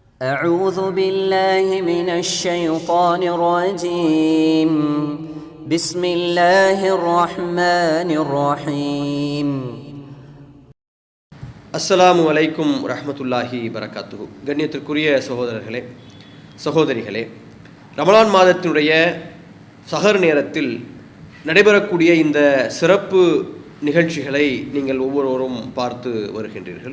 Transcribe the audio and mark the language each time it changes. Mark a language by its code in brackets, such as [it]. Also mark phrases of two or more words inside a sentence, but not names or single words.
[ar] أعوذ بالله من الشيطان الرجيم بسم الله الرحمن الرحيم السلام عليكم ورحمة الله وبركاته. [ta] கண்ணியத்திற்குரிய சகோதரர்களே சகோதரிகளே, ரமலான் மாதத்தினுடைய சஹர் நேரத்தில் நடைபெறக்கூடிய இந்த சிறப்பு நிகழ்ச்சிகளை நீங்கள் ஒவ்வொருவரும் பார்த்து வருகின்றீர்கள்.